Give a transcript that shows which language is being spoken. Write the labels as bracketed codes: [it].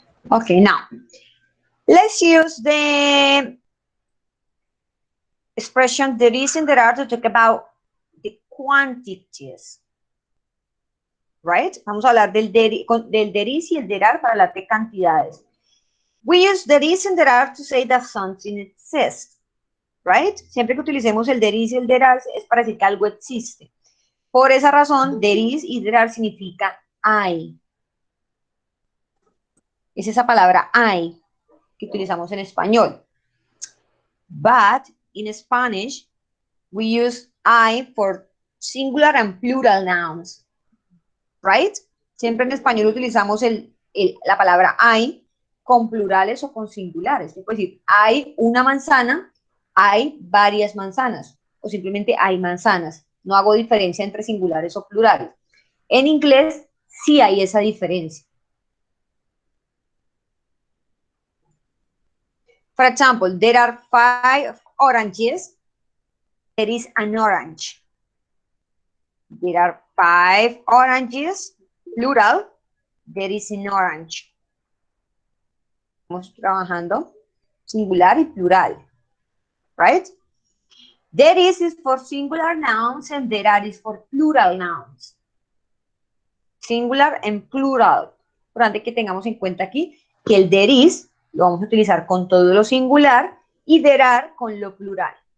[en] Okay, now let's use the expression there is and there are to talk about the quantities. Right? [es] Vamos a hablar del there is y el there are para hablar de cantidades. [en] We use there is and there are to say that something exists. Right? [es] Siempre que utilicemos el there is y el there are es para decir que algo existe. Por esa razón, there is y there are significa hay. Es esa palabra hay que utilizamos en español. [en] But in Spanish, we use I for singular and plural nouns. Right? [es] Siempre en español utilizamos la palabra hay con plurales o con singulares. Es decir, hay una manzana, hay varias manzanas, o simplemente hay manzanas. No hago diferencia entre singulares o plurales. En inglés sí hay esa diferencia. [en] For example, there are 5 oranges. There is an orange. There are 5 oranges, plural. There is an orange. [es] Estamos trabajando singular y plural, [en] right? There is for singular nouns and there are is for plural nouns. Singular and plural. [es] Importante que tengamos en cuenta aquí que el there is lo vamos a utilizar con todo lo singular y there are con lo plural.